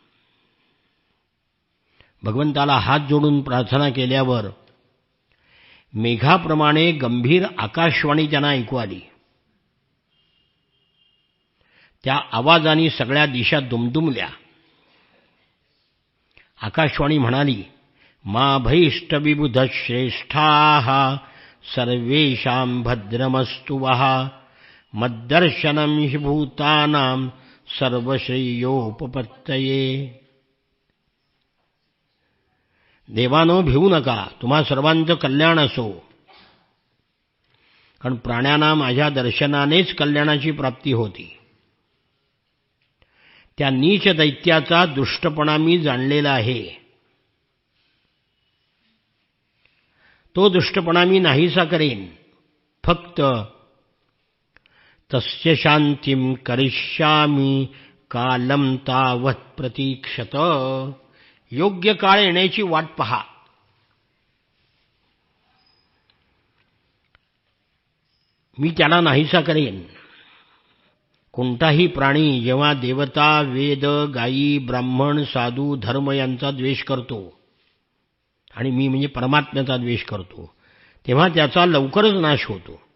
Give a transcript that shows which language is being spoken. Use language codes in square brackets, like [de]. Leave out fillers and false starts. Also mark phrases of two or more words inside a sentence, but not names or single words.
[mr] भगवंताला हात जोडून प्रार्थना केल्यावर मेघाप्रमाणे गंभीर आकाशवाणी त्यांना ऐकू आली. त्या आवाजाने सगळ्या दिशा दुमदुमल्या. आकाशवाणी म्हणाली, [sa] मा भैष्ट विबुध श्रेष्ठाः सर्वेषां भद्रमस्तु वः मद्दर्शनं हि भूतानां सर्वश्रेयोपपत्तये. [mr] देवानो, भिवू नका, तुम्हा सर्वांचं कल्याण असो. कारण प्राण्यांना माझ्या दर्शनानेच कल्याणाची प्राप्ती होती. त्या नीच दैत्याचा दुष्टपणा मी जाणलेला आहे. तो दुष्टपणा मी नाहीसा करेन. फक्त [sa] तस्य शांतिं करिष्यामि कालं तावत् प्रतीक्षत. [mr] योग्य काळ येण्याची वाट पहा. मी त्याला नाहीसा करेन. कोणताही प्राणी जेव्हा देवता, वेद, गायी, ब्राह्मण, साधू, धर्म यांचा द्वेष करतो, आणि मी म्हणजे परमात्म्याचा द्वेष करतो, तेव्हा त्याचा लवकरच नाश होतो.